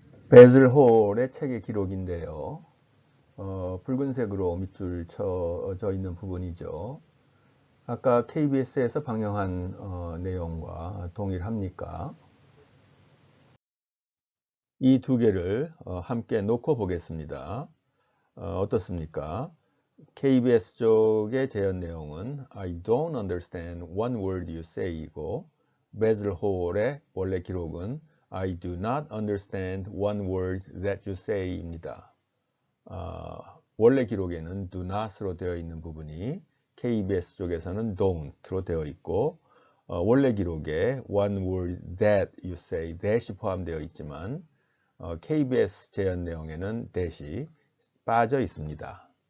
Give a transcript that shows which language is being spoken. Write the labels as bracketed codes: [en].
[ko] 베즐 홀의 책의 기록인데요. 붉은색으로 밑줄 쳐져 있는 부분이죠. 아까 KBS에서 방영한 내용과 동일합니까? 이 두 개를 함께 놓고 보겠습니다. 어떻습니까? KBS 쪽의 재현 내용은 [en] I don't understand one word you say [ko] 이고 베즐 홀의 원래 기록은 [en] I do not understand one word that you say [ko] 입니다. 원래 기록에는 do not으로 되어 있는 부분이 KBS 쪽에서는 don't로 되어 있고 원래 기록에 [en] one word that you say, [ko] that이 포함되어 있지만 KBS 재현 내용에는 that이 빠져 있습니다.